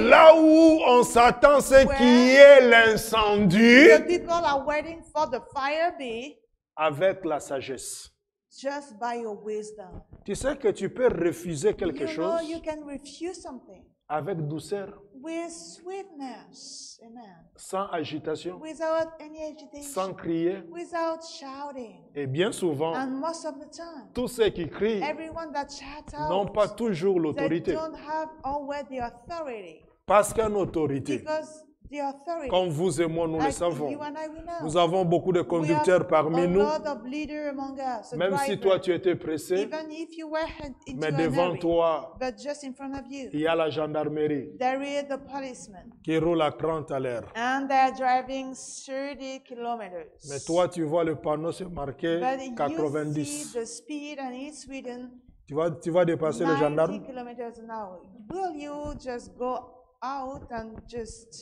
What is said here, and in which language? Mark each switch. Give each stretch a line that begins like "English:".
French: là où on s'attend c'est qu'il y ait l'incendie
English: The people are waiting for the fire be
French: avec la sagesse.
English: just by your wisdom.
French: Tu sais que tu peux refuser quelque
English: You know
French: chose
English: you can refuse something
French: avec douceur,
English: with sweetness. Amen.
French: sans agitation,
English: Without any agitation.
French: sans crier.
English: Without shouting.
French: Et bien souvent,
English: And most of the time,
French: tous ceux qui crient
English: everyone that shouts
French: n'ont
English: out,
French: pas toujours
English: they
French: l'autorité.
English: don't have always the authority.
French: Parce qu'une autorité,
English: Because the authority,
French: comme vous et moi, nous le
English: like
French: savons.
English: you and I, we know.
French: Nous avons beaucoup de
English: We have
French: conducteurs parmi
English: a
French: nous,
English: lot of leaders among us, a
French: même si
English: driver.
French: toi tu étais pressé,
English: Even if you were into
French: mais
English: an
French: devant
English: hurry,
French: toi,
English: but just in front of you,
French: il y a la gendarmerie
English: there is the policeman,
French: qui roule à 30 à l'heure.
English: and they're driving 30 kilometers.
French: Mais toi, tu vois le panneau, c'est marqué
English: But you
French: 90.
English: see the speed, and it's written
French: Tu vas dépasser le
English: 90
French: gendarme,
English: kilometers an hour. Will you just go out and just